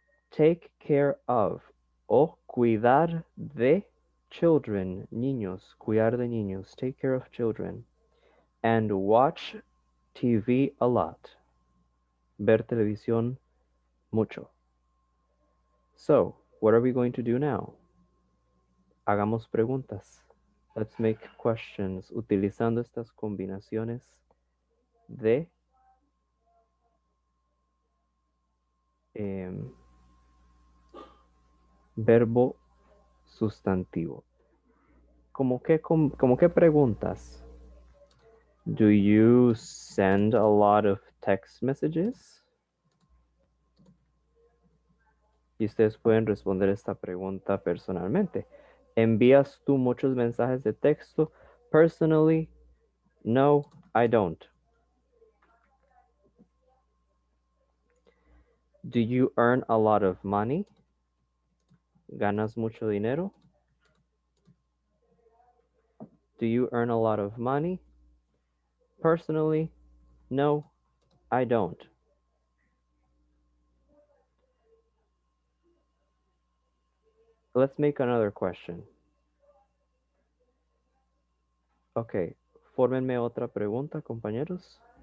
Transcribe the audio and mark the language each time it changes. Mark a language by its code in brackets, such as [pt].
[en] Take care of [es] o cuidar de [en] children, [es] niños, cuidar de niños, [en] take care of children. And watch TV a lot, [es] ver televisión mucho. [en] So, what are we going to do now? [es] Hagamos preguntas. [en] Let's make questions [es] utilizando estas combinaciones de verbo sustantivo. ¿Cómo qué preguntas? [en] Do you send a lot of text messages? [es] Y ustedes pueden responder esta pregunta personalmente. ¿Envías tú muchos mensajes de texto? [en] Personally, no, I don't. Do you earn a lot of money? [es] ¿Ganas mucho dinero? [en] Do you earn a lot of money? Personally, no, I don't. Let's make another question. [es] Ok, fórmenme otra pregunta, compañeros.